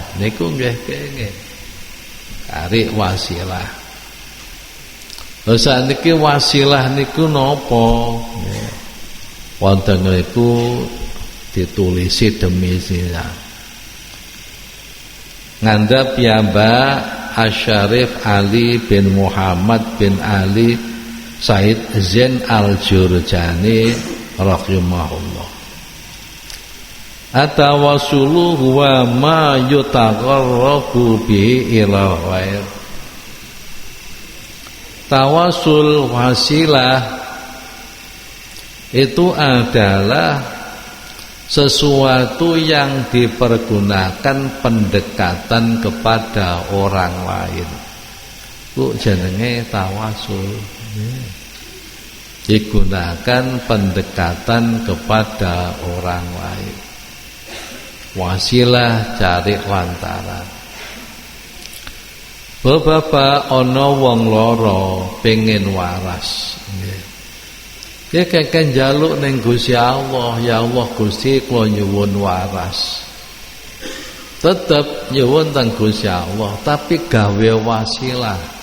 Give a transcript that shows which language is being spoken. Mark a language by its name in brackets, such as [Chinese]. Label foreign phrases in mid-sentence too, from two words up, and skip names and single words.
[Javanese] Niku nggih kenging cari wasilah. Lha sakniki wasilah niku napa? Wonten niku ditulisi demi sira. Ngandhap piyambak Asyarif Ali bin Muhammad bin Ali Said Zain Al-Jurjani rahimahullah. [Arabic] Atawasulu huwa ma yutaqarrabu bihi ila ghair. [Indonesian] Tawasul wasilah itu adalah sesuatu yang dipergunakan pendekatan kepada orang lain. [Javanese] Ku jenenge tawasul. [Indonesian] Digunakan pendekatan kepada orang lain. [Javanese] Wasilah cari lantaran. Bapak ana wong lara pengen waras. [Indonesian] Dia kakek [Javanese] njaluk ning Gusti Allah, ya Allah Gusti kula nyuwun waras. Tetep nyuwun teng Gusti Allah, tapi gawe wasilah.